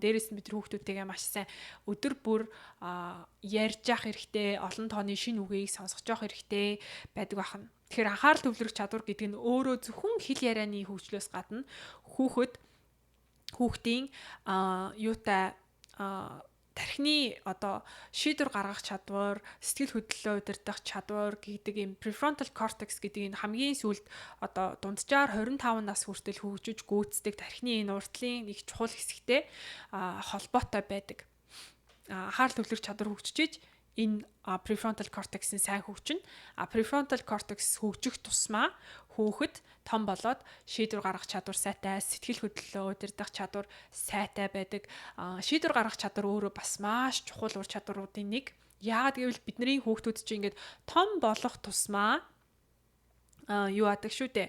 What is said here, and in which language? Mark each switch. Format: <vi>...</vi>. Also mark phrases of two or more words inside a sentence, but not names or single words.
<mn>Дээрээс нь бид хүүхдүүдтэйгээ маш сайн өдөр бүр ярьж явах хэрэгтэй, олон тооны шинэ үгийг сонсгож явах хэрэгтэй байдаг бахан. Тэгэхээр анхаарал төвлөрөх чадвар гэдэг нь өөрөө зөвхөн хэл ярианы хөгжлөөс гадна хүүхдийн юутай тархины одоо шийдвэр гаргах чадвар, сэтгэл хөдлөлөө удирдах чадвар гэдэг юм</mn> <en>prefrontal cortex</en> <mn>гэдэг энэ хамгийн сүүлд одоо дунджаар 25 нас хүртэл хөгжиж гүйцэтгэх тархины энэ уртлын нэг чухал хэсэгтэй холбоотой байдаг. Анхаарал төвлөрөх чадвар хөгжиж энэ</mn> <en>prefrontal cortex-</en> <mn>ийн сайн хөгжин.</mn> <en>Prefrontal cortex</en> <mn>хөгжих тусмаа хүүхэд том болоод шийдвэр гаргах чадвар сайтай, сэтгэл хөдлөлөө удирдах чадвар сайтай байдаг. Шийдвэр гаргах чадвар өөрөө бас маш чухал ур чадваруудын нэг. Яагаад гэвэл бидний хүүхдүүд чинь ингээд том болох тусмаа юу адаг шүү дээ.</mn>